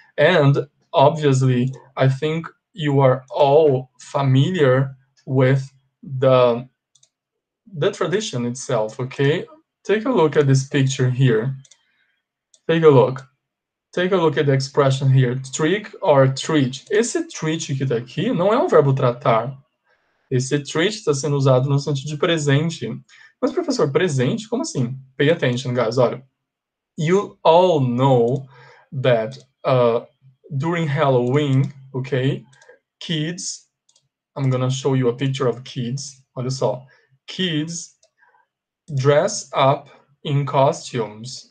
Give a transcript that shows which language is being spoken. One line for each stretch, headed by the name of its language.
English: And obviously, I think you are all familiar with the tradition itself, okay? Take a look at this picture here. Take a look. Take a look at the expression here, trick or treat.
Portuguese: Esse treat que está aqui não é um verbo tratar. Esse treat está sendo usado no sentido de presente. Mas, professor, presente? Como assim?
English: Pay attention, guys. Olha, you all know that during Halloween, okay, kids, I'm gonna show you a picture of kids.
Portuguese: Olha só.
English: Kids dress up in costumes.